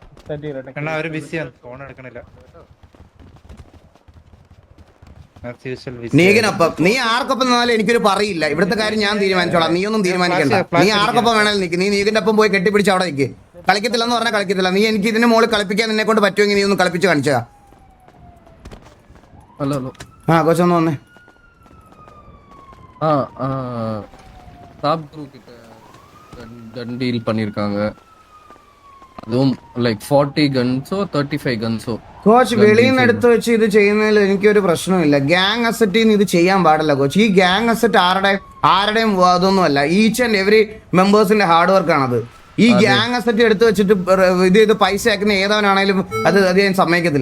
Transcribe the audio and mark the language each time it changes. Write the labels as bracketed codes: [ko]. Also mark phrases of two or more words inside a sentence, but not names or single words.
[ml] നീകനൊപ്പം നീ ആർക്കൊപ്പം നിന്നാലും എനിക്കൊരു പറയില്ല. ഇവിടുത്തെ കാര്യം ഞാൻ തീരുമാനിച്ചോളാം, നീ ഒന്നും തീരുമാനിക്കണ്ട. നീ ആർക്കൊപ്പം വേണേലും നിൽക്ക്. നീ നീകന്റെ ഒപ്പം പോയി കെട്ടിപ്പിടിച്ച് അവിടെ നിൽക്ക്. കളിക്കത്തില്ലെന്ന് പറഞ്ഞാൽ കളിക്കത്തില്ല. നീ എനിക്ക് ഇതിന് മുകളിൽ കളിപ്പിക്കാൻ നിന്നെ കൊണ്ട് പറ്റുമെങ്കിൽ നീ ഒന്ന് കളിപ്പിച്ച് കാണിച്ചാ. ഹലോ ആ കൊച്ചൊന്ന് വന്നേ. [en] top group [ta] கிட்ட [en] gun deal [ta] பண்ணிருக்காங்க. அதுவும் லைக் 40 ഗൺസോ 35 ഗൺസോ. [ml] കോച്ച് വെളിയിൽ നിന്ന് എടുത്ത് വെച്ച് ഇത് ചെയ്യുന്നതിൽ എനിക്കൊരു പ്രശ്നമില്ല. [en] gang asset [ml] നിന്ന് ഇത് ചെയ്യാൻ പാടില്ല കോച്ച്. ഈ [en] gang asset [ml] ആരുടെയും അതൊന്നുമല്ല. [en] each and every members hard work [ml] ആണത്. ഈ [en] gang asset [ml] എടുത്ത് വെച്ചിട്ട് ഇത് പൈസ ആക്കുന്ന ഏതവനാണേലും അത് ഞാൻ സമ്മതിക്കത്തില്ല.